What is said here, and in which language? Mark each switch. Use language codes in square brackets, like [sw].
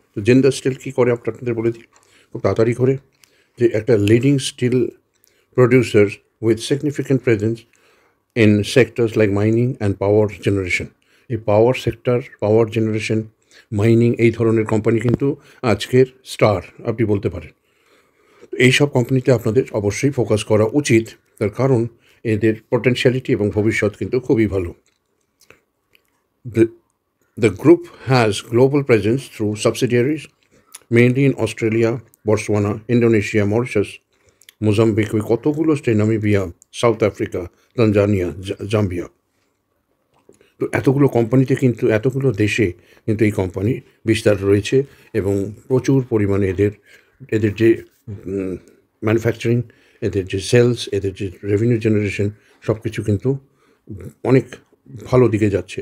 [bn] তো জিন্দাল স্টিল কী করে আপনাদের বলে দিই খুব তাড়াতাড়ি করে, যে একটা [en] Leading steel producer with significant presence in sectors like mining and power generation. [bn] এই পাওয়ার সেক্টর, পাওয়ার জেনারেশন, মাইনিং, এই ধরনের কোম্পানি কিন্তু আজকের স্টার আপনি বলতে পারেন। এই সব কোম্পানিতে আপনাদের অবশ্যই ফোকাস করা উচিত, তার কারণ এদের পটেনশিয়ালিটি এবং ভবিষ্যৎ কিন্তু খুবই ভালো। [en] The group has global presence through subsidiaries mainly in Australia, Botswana, Indonesia, Mauritius, Mozambique, [bn] কতগুলো state, [en] Namibia, South Africa, Tanzania, Zambia. [bn] তো এতগুলো কোম্পানিতে কিন্তু, এতগুলো দেশে কিন্তু এই কোম্পানি বিস্তার রয়েছে এবং প্রচুর পরিমাণে এদের যে ম্যানুফ্যাকচারিং, এদের যে সেলস, এদের যে রেভিনিউ জেনারেশন, সব কিছু কিন্তু অনেক ভালো দিকে যাচ্ছে।